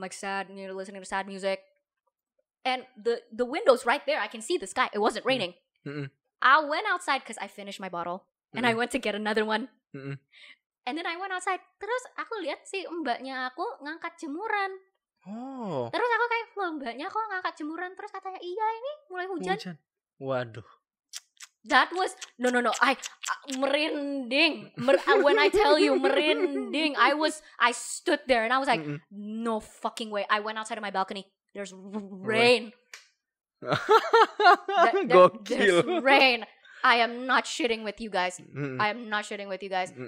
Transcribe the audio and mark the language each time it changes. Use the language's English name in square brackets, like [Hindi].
[English] I'm like sad, you know, listening to sad music. And the window's right there. I can see the sky. It wasn't raining. I went outside because I finished my bottle. And I went to get another one. And then I went outside. [Indonesian] Terus aku lihat si mbaknya aku ngangkat jemuran. Oh. Terus aku kayak, loh mbaknya kok ngangkat jemuran? Terus katanya, iya ini mulai hujan. Waduh. [English] That was, no. I [Indonesian] merinding. [English] When I tell you, [Indonesian] merinding. [English] I stood there and I was like, no fucking way. I went outside of my balcony. There's rain. There's rain. I am not shitting with you guys. I am not shitting with you guys.